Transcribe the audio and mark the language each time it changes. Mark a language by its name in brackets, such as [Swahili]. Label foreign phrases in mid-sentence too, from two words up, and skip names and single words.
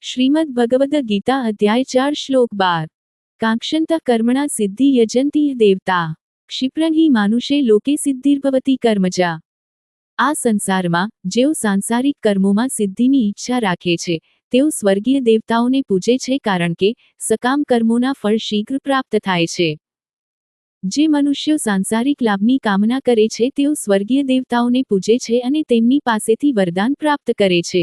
[Sanskrit] श्रीमद् भगवद गीता अध्याय 4 श्लोक 12 कांक्षन्ता कर्मणा सिद्धि यजन्ति देवता क्षिप्रं हि मानुषे लोके सिद्धिर्भवति कर्मजा। [Gujarati] આ સંસારમાં જેઓ સાંસારિક કર્મોમાં સિદ્ધિની ઈચ્છા રાખે છે તેઓ સ્વર્ગીય દેવતાઓને પૂજે છે કારણ કે સકામ કર્મોના ફળ શીઘ્ર પ્રાપ્ત થાય છે। જે મનુષ્યો સાંસારિક લાભની કામના કરે છે તેઓ સ્વર્ગીય દેવતાઓને પૂજે છે અને તેમની પાસેથી વરદાન પ્રાપ્ત કરે છે।